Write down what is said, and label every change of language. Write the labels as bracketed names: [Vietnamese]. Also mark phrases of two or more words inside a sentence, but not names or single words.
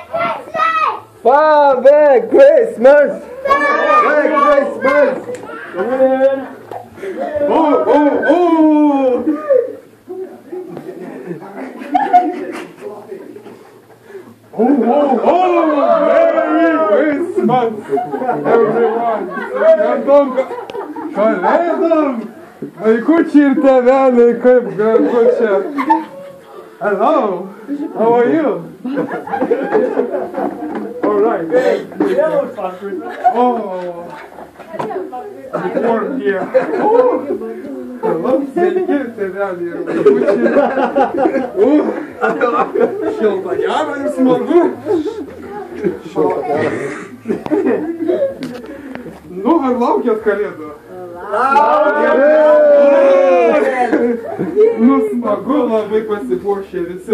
[English] Father Christmas! Father Christmas! Come in. Oh, oh, oh! Oh, oh, oh! Merry Christmas, everyone! [Lithuanian] Kalėdom! Vaikučiai ir tėveliai, kaip gražu čia! [English] Hello! How are you? Alright. Oh! Warm here. Oh! Hello, [Lithuanian] sveiki, tėveliai ir vaikučiai! Šilta gera ir smagu! Nu, ar laukėt kalėdų? Laukiam! Nu, smagu, labai pasipuošė visi.